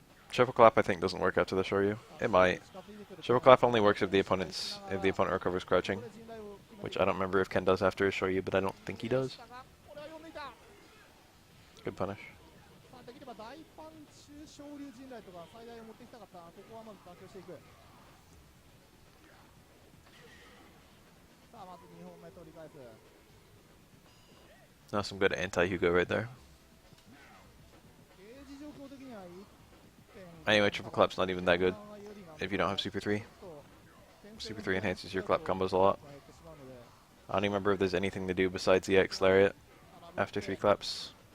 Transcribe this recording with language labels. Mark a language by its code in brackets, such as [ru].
[en] Triple clap I think doesn't work after the Shoryu. It might. Triple clap only works if the opponent recovers crouching, which I don't remember if Ken does after his Shoryu, but I don't think he does. Good punish. [ja] さあできれば大パンチ昇竜陣雷とか最大を持ってきたかったな。ここはまず妥協していく。さあまず2本目取り返す。 [en] Now some good anti-Hugo right there. [ja] ゲージ状況的には [en] Anyway, triple clap's not even that good if you don't have Super 3. Super 3 enhances your clap combos a lot. I don't even remember if there's anything to do besides the X Lariat after 3 claps.